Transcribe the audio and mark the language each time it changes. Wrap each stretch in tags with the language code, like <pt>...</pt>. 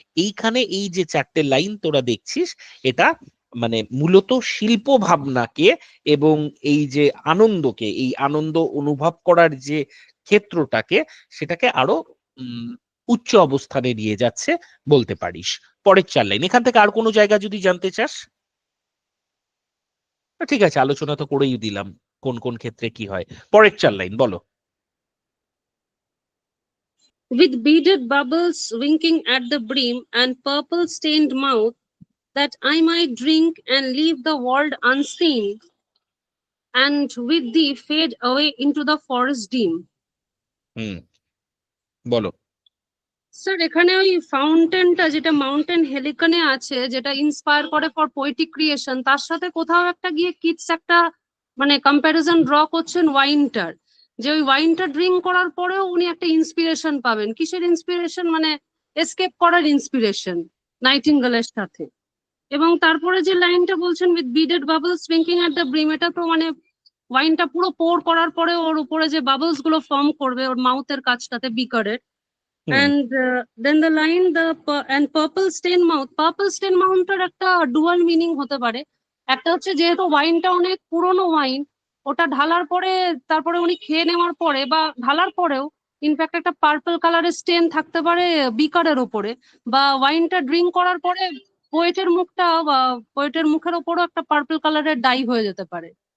<bn>এইখানে এই যে চারটে লাইন তোরা দেখছিস, এটা মানে মূলত শিল্প ভাবনাকে এবং এই যে আনন্দকে, এই আনন্দ অনুভব করার যে ক্ষেত্রটাকে, সেটাকে আরো উচ্চ অবস্থানে নিয়ে যাচ্ছে বলতে পারিস। পরের 4 লাইন, এখান থেকে আর কোনো জায়গা যদি জানতে চাস? ঠিক আছে, আলোচনা তো করেই দিলাম কোন কোন ক্ষেত্রে কি হয়। পরের 4 লাইন বলো।</bn> <en>With beaded bubbles winking at the brim and purple stained mouth, that I might drink and leave the world unseen, and with thee fade away into the forest dim.</en> <bn>হুম, বলো। স্যার এখানে ওই ফাউন্টেনটা যেটা mountain হেলিকনে আছে, যেটা inspire করে for poetic creation, তার সাথে কোথাও একটা গিয়ে কিডস একটা মানে কম্প্যারিজন ড্র করছেন ওয়াইনটার, যে ওই ওয়াইনটা ড্রিঙ্ক করার পরেও উনি একটা ইন্সপিরেশন পাবেন। কিসের ইন্সপিরেশন? মানে এসকেপ করার ইন্সপিরেশন নাইটিঙ্গেলের সাথে। এবং তারপরে যে লাইনটা বলছেন</bn> <en>with beaded bubbles sprinkling at the brim,</en> <bn>এটা তো মানে ওয়াইনটা পুরো পোর করার পরে ওর উপরে যে বাবলস গুলো ফর্ম করবে ওর মাউথের কাছটাতে বিকারের। হুম,</bn> <en>And then the line and purple stain mouth, purple stain mouthটার</en> <bn>একটা ডুয়াল মিনিং হতে পারে। একটা হচ্ছে যেহেতু ওয়াইনটা অনেক পুরনো ওয়াইন, ওটা ঢালার পরে তারপরে উনি খেয়ে নেওয়ার পরে বা ঢালার পরেও ইনফ্যাক্ট একটা পার্পল কালারের স্টেন থাকতে পারে বিকারের ওপরে, বা ওয়াইনটা ড্রিঙ্ক করার পরে পোয়েটের মুখটা বা পোয়েটের মুখের ওপরও একটা পার্পল কালারের ডাই হয়ে যেতে পারে।</bn>